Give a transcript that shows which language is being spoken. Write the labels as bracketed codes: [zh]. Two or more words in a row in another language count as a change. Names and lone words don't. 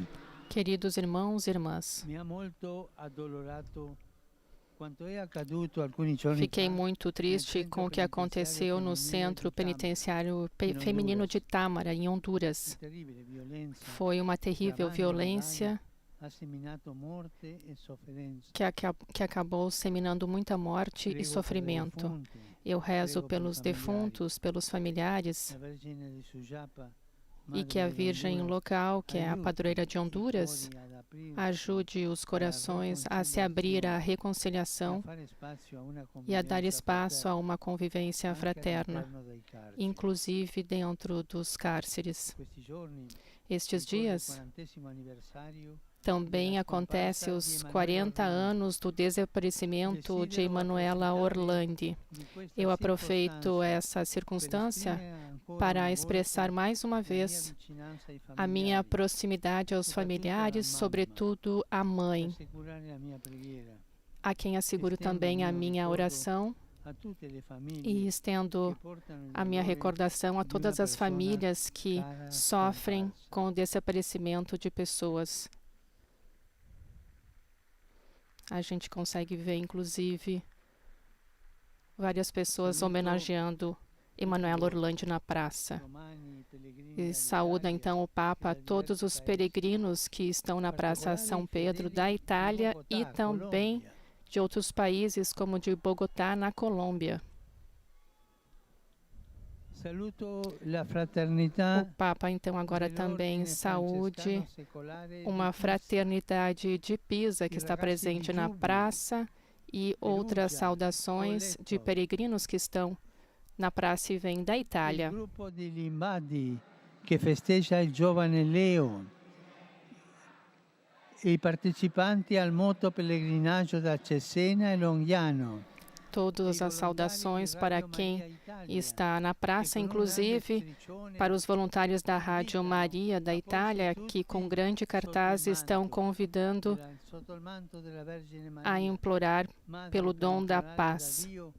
[pt] Queridos irmãos e irmãs, [it] mi ha molto addolorato quanto è accaduto alcuni giorni [pt] fiquei [it] fa [pt] muito triste com o que aconteceu no Centro Penitenciário Feminino de Tâmara, em Honduras. [it] terribile violenza [pt] Foi uma terrível violência [it] ha seminato morte e sofferenza. [pt] que acabou seminando muita morte e [it] Prego per i [pt] sofrimento. [it] defunti, [pt] Eu rezo [it] prego per i [pt] pelos [it] familiari, [pt] defuntos, pelos familiares, [it] la Vergine di Sujapa, [pt] e que a [it] Madre de [pt] Virgem [it] Honduras, [pt] local, que é a [it] aiuti [pt] padroeira de [it] i [pt] Honduras, [it] cuori ad aprirsi [pt] ajude os corações a se abrir à [it] e a [pt] reconciliação [it] fare spazio a una [pt] e a dar [it] convivenza [pt] espaço [it] fraterna, [pt] a uma convivência [it] anche [pt] fraterna, [it] all'interno dei carceri. [pt] inclusive dentro dos cárceres. [it] Questi giorni [pt] Estes [it] ricorre il [pt] dias [it] 40° anniversario [pt] também acontece os 40 anos do desaparecimento de Emanuela Orlandi. [it] di questa [pt] Eu aproveito [it] circostanza [pt] essa [it] per [pt] circunstância [it] esprimere ancora [pt] para [it] una [pt] expressar [it] volta [pt] mais uma [it] la mia [pt] vez [it] vicinanza ai [pt] a minha [it] familiari, [pt] proximidade aos familiares, sobretudo à mãe, [it] assicurare la mia preghiera [pt] a quem asseguro também a minha oração [it] a tutte le [pt] e [it] famiglie [pt] estendo [it] che portano il [pt] a minha [it] dolore [pt] recordação a [it] de [pt] todas [it] uma [pt] as [it] persona [pt] famílias que [it] cara [pt] sofrem [it] scomparsa. [pt] com o desaparecimento de pessoas. A gente consegue ver, inclusive, várias pessoas homenageando Emanuela Orlandi na praça. [it] Romani, pellegrini [pt] E [it] dall'Italia, [pt] saúda então o Papa a todos os peregrinos que estão na Praça São Pedro da Itália e também de outros países, como de Bogotá, na Colômbia. [it] Saluto la fraternità [pt] O Papa então agora também saúde uma fraternidade de Pisa que está presente na praça e outras saudações de peregrinos que estão na praça e vêm da [it] il [pt] Itália. [it] gruppo di Limbadi che festeggia il giovane Leo e i partecipanti al moto pellegrinaggio da Cesena e Longiano. [pt] Todas as saudações para quem está na praça, inclusive para os voluntários da Rádio Maria da Itália, que com grande cartaz estão convidando a implorar pelo dom da paz.